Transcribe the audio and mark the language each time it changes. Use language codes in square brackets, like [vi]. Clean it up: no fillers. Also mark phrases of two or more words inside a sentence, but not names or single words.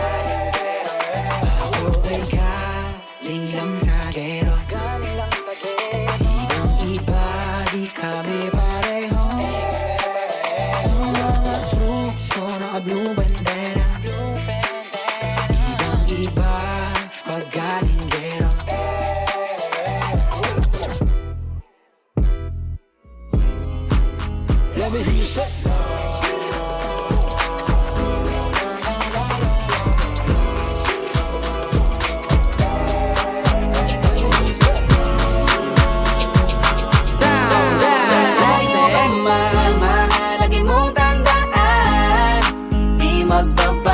[tl] Ako ay galing lang sa gero, ibang iba di kami pareho. Yung mga troops ko naka-blue bandera, ibang iba pag galing gero. [en] Let me hear you say [tl] Lagi mong tandaan, di magbabago.